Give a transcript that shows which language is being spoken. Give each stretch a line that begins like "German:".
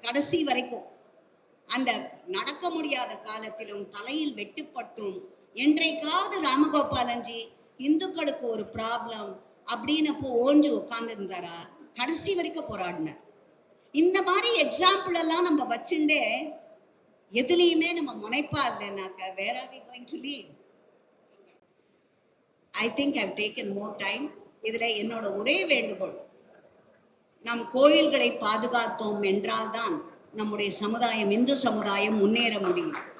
Tamil: கடைசி வரைக்கும் அந்த நடக்க முடியாத காலத்திலும் தலையில் வெட்டுப்பட்டும் என்றைக்காவது ராமகோபாலன்ஜி இந்துக்களுக்கு ஒரு ப்ராப்ளம் அப்படின்னு ஓஞ்சு உட்கார்ந்து இருந்தாரா? கடைசி வரைக்கும் போராடினார். இந்த மாதிரி எக்ஸாம்பிள் எல்லாம் நம்ம வச்சுட்டே எதுலையுமே நம்ம முனைப்பா இல்லைனாக்க
English: where are we going to lead? I think I've taken more time.
Tamil: இதுல என்னோட ஒரே வேண்டுகோள், நம் கோயில்களை பாதுகாத்தோம் என்றால்தான் நம்முடைய சமுதாயம், இந்து சமுதாயம் முன்னேற முடியும்.